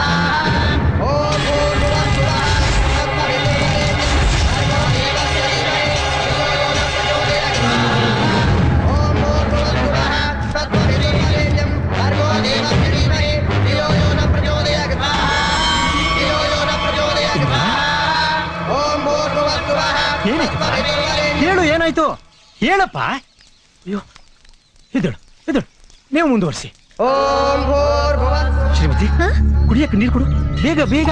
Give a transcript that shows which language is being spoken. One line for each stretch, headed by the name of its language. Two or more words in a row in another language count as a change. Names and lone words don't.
Sanskrit: ॐ भूर्भुवः स्वः तत्सवितुर्वरेण्यं भर्गो देवस्य धीमहि धियो यो न प्रचोदयात् स्वाहा। ॐ भूर्भुवः स्वः तत्सवितुर्वरेण्यं भर्गो देवस्य धीमहि धियो यो न प्रचोदयात् स्वाहा।
Kannada: ಹೇಳು, ಏನಾಯ್ತು ಹೇಳಪ್ಪ. ಅಯ್ಯೋ ಎದ್ದೇಳು ಎದ್ದೇಳು, ನೀವು ಮುಂದುವರಿಸಿ. ಶ್ರೀಮತಿ ಕುಡಿಯಕ್ಕೆ ನೀರು ಕೊಡು, ಬೇಗ ಬೇಗ.